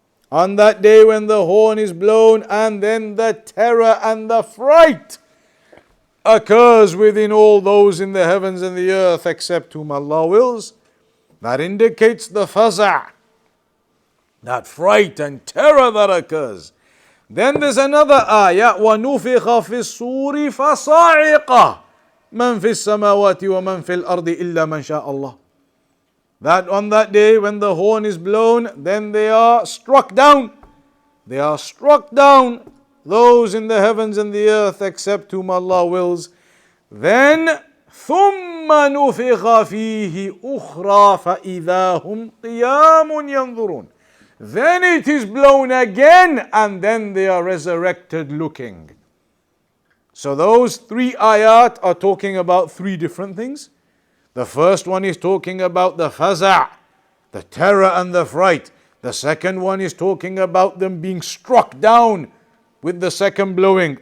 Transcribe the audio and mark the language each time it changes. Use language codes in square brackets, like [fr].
[en] On that day when the horn is blown and then the terror and the fright occurs within all those in the heavens and the earth except whom Allah wills, that indicates the faza', that fright and terror that occurs. Then there's another ayah, [ar] وَنُفِخَ فِي الصُّورِ فَصَعِقَ مَنْ فِي السَّمَاوَاتِ وَمَنْ فِي الْأَرْضِ إِلَّا مَنْ شَاءَ اللَّهِ. [en] That on that day when the horn is blown, then they are struck down. They are struck down, those in the heavens and the earth except whom Allah wills. [ar] Then ثُمَّ نُفِخَ فِيهِ أُخْرَى فَإِذَا هُمْ قِيَامٌ يَنْظُرُونَ. [en] Then it is blown again and then they are resurrected looking. So those 3 ayat are talking about 3 different things. The first one is talking about the faza', the terror and the fright. The second one is talking about them being struck down with the second blowing.